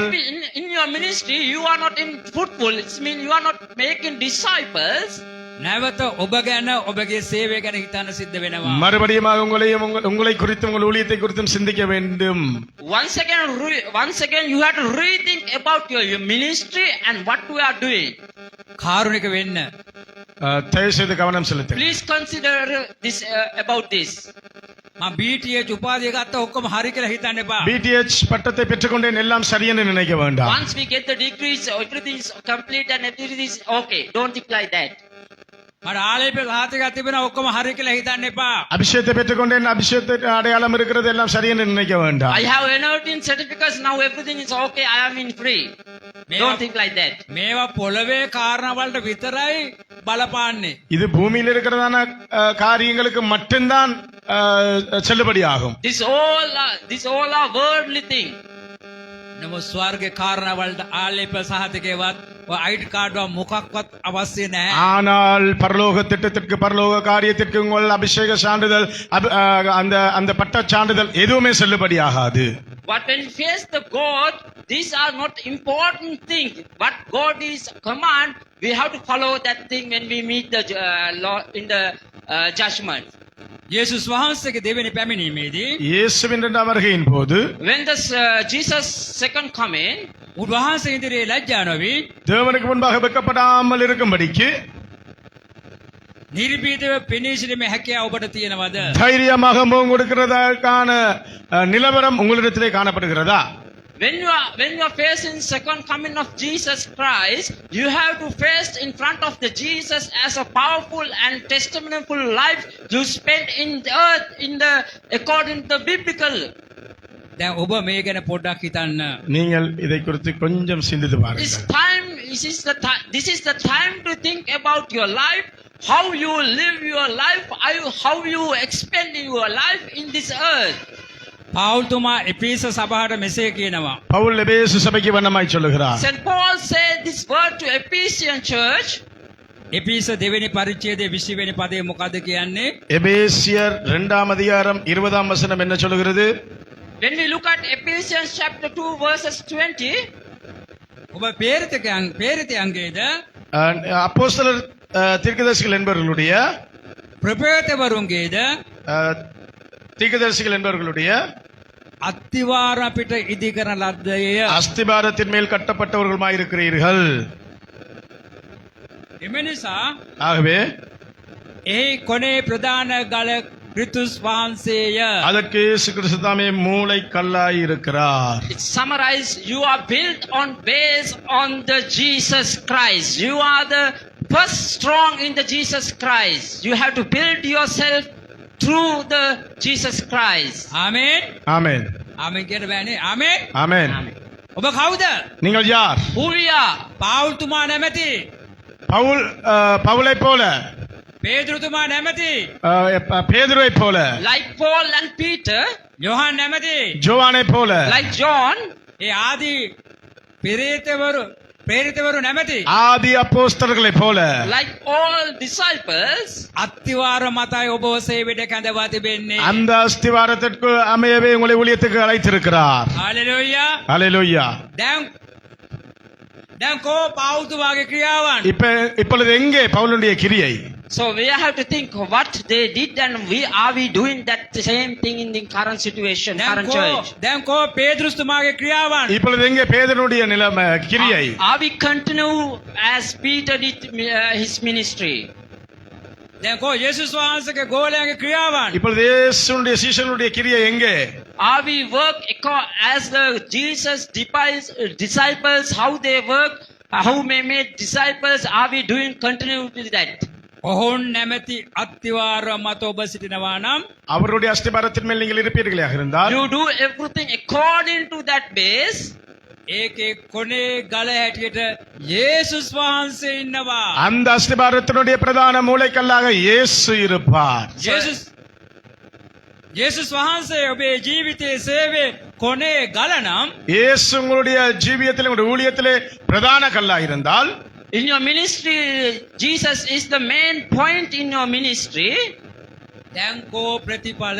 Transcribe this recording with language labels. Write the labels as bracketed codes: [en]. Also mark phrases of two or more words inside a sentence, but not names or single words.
[en] If in your ministry you are not in fruitful, it means you are not making disciples. [si] නැවත ඔබ ගැන ඔබගේ සේවය ගැන හිතන්න සිද්ධ වෙනවා. [ta] மறுபடியும் உங்களை குறித்தும் உங்கள் ஊழியத்தை குறித்தும் சிந்திக்க வேண்டும். [en] Once again you have to rethink about your ministry and what we are doing. [si] කාරුණික වෙන්න. [ta] தயவு செய்து கவனம் செலுத்துங்கள். [en] Please consider this about this. [si] මම BTH උපාධිය ගත්ත ඔක්කොම හරි කියලා හිතන්න එපා. [ta] BTH பட்டத்தை பெற்றுக்கொண்டேன் எல்லாம் சரியென்று நினைக்க வேண்டாம். [en] Once we get the degrees, everything is complete and everything is okay. Don't think like that. [si] මට ආලේප සාතිකයක් තිබෙනවා ඔක්කොම හරි කියලා හිතන්න එපා. [ta] அபிஷேகத்தை பெற்றுக்கொண்டேன், அபிஷேகத்தை அடையாளம் இருக்கிறது எல்லாம் சரியென்று நினைக்க வேண்டாம். [en] I have anointing certificates, now everything is okay, I am in free. Don't think like that. [si] මේවා පොළවේ කාරණා වලට විතරයි බලපාන්නේ. [ta] இது பூமியில் இருக்கிறதான காரியங்களுக்கு மட்டும்தான் செல்லுபடியாகும். [en] This all are worldly thing. [si] නමුත් ස්වර්ගයේ කාරණාවලට ආලේප සහතිකේවත් [en] ID cardව [si] මොකක්වත් අවශ්‍ය නැහැ. [ta] ஆனால் பரலோக திட்டத்திற்கு பரலோக காரியத்திற்கு உங்கள் அபிஷேக சான்றிதழ் அந்த அந்த பட்ட சான்றிதழ் எதுவுமே செல்லுபடியாகாது. [en] But when we face the God, these are not important things. But God is command. We have to follow that thing when we meet the law in the judgment. [si] යේසුස් වහන්සේගේ දෙවෙනි පැමිණීමේදී [ta] இயேசுவின் இரண்டாம் வருகையின் போது [en] When the Jesus second coming, [si] උන්වහන්සේ ඉදිරියේ ලැජ්ජා නොවි [ta] தேவனுக்கு முன்பாக வெட்கப்படாமல் இருக்கும்படிக்கு [si] නිර්භීතව පෙනී සිටීමේ හැකියාව ඔබට තියෙනවද? [ta] தைரியமாக முகம் கொடுக்கிறதற்கான நிலவரம் உங்களிடத்திலே காணப்படுகிறதா? [en] when you are facing second coming of Jesus Christ, you have to face in front of the Jesus as a powerful and testimonial life you spent in the earth in the according to the biblical. [si] දැන් ඔබ මේ ගැන පොඩ්ඩක් හිතන්න. [ta] நீங்கள் இதை குறித்து கொஞ்சம் சிந்தித்து [en] This [ta] பாருங்கள். [en] time, this is the time to think about your life, how you live your life, how you expend your life in this earth. [si] පෞල්තුමා එපීස සභාවට මෙසේ කියනවා. [ta] பவுல் எபேசு சபைக்கு வண்ணமாய் சொல்லுகிறார். [en] St. Paul said this word to Ephesian church. [si] එපීස දෙවෙනි පරිච්ඡේදයේ 20 වෙනි පදේ මොකද්ද කියන්නේ? [ta] எபேசியர் 2ஆம் அதிகாரம் 20ஆம் வசனம் என்ன சொல்கிறது? [en] When we look at Ephesians chapter 2 verses 20, [si] ඔබ පේරිතයන්ගේද [ta] அப்போஸ்தலர் தீர்க்கதரிசிகள் என்பவர்களுடைய [si] ප්‍රපේතවරුන්ගේද [ta] தீர்க்கதரிசிகள் என்பவர்களுடைய [si] අත්තිවාර අපිට ඉදි කරන ලද්දය. [ta] அஸ்திபாரத்தின் மேல் கட்டப்பட்டவர்களுமாய் இருக்கிறீர்கள். [si] එම නිසා [ta] ஆகவே [si] එහි කොනේ ප්‍රධාන ගල ක්‍රිස්තුස් වහන්සේය. [ta] அதற்கு இயேசு கிறிஸ்து தாமே மூளை கல்லாய் இருக்கிறார். [en] it summarized, you are built on base on the Jesus Christ. You are the first strong in the Jesus Christ. You have to build yourself through the Jesus Christ. [si] ආමේන්. [ta] ஆமென். [si] ආමේන් කියන බෑනේ. ආමේන්. [ta] ஆமென். [si] ඔබ කවුද? [ta] நீங்கள் யார்? [en] Who we are? [si] පාවුල්තුමා නැමැති. [ta] பவுலை போல, [si] පේදුරුතුමා නැමැති. [ta] பேதுருவை போல, [en] Like Paul and Peter, [si] යොහන් නැමැති. [ta] ஜோவானை போல, [en] like John, [si] ඒ ආදී ප්‍රේරිතවරු නැමැති. [ta] ஆதி அப்போஸ்தலர்களை போல, [en] like all disciples, [si] අත්තිවාර මතයි ඔබ සේවයට කැඳවා තිබෙන්නේ. [ta] அந்த அஸ்திவாரத்திற்கு அமையவே உங்களை ஊழியத்துக்கு அழைத்திருக்கிறார். [si] හalleluya. [ta] ஹalleluya. [si] දැන් කෝ පාවුල්තුමාගේ ක්‍රියාවන්? [ta] இப்பொழுது எங்கே பவுலுடைய கிரியை? [en] so we have to think what they did and are we doing that same thing in the current situation, current church? [si] දැන් කෝ පේතුරුස්තුමාගේ ක්‍රියාවන්? [ta] இப்பொழுது எங்கே பேதுருடைய நிலைமை கிரியை? [en] Are we continue as Peter did his ministry? [si] දැන් කෝ යේසුස් වහන්සේගේ ගෝලයාගේ ක්‍රියාවන්? [ta] இப்பொழுது இயேசுடைய சீஷர்களுடைய கிரியை எங்கே? [en] Are we work as the Jesus disciples, how they work, how they made disciples, are we doing continue with that? [si] ඔහුන් නැමැති අත්තිවාර මත ඔබ සිටිනවා නම් [ta] அவருடைய அஸ்திபாரத்தின் மேல் நீங்கள் இருப்பீர்களாக இருந்தால் [en] You do everything according to that base. [si] ඒකේ කොනේ ගල හැටියට යේසුස් වහන්සේ ඉන්නවා. [ta] அந்த அஸ்திபாரத்தினுடைய பிரதான மூளைக்கல்லாக இயேசு இருப்பார். [si] යේසුස් වහන්සේ ඔබේ ජීවිතයේ සේවයේ කොනේ ගල නම් [ta] இயேசு உங்களுடைய ஜீவியத்திலே உங்களுடைய ஊழியத்திலே பிரதான கல்லாக இருந்தால் [en] In your ministry, Jesus is the main point in your ministry. [si] දැන් කෝ ප්‍රතිඵල?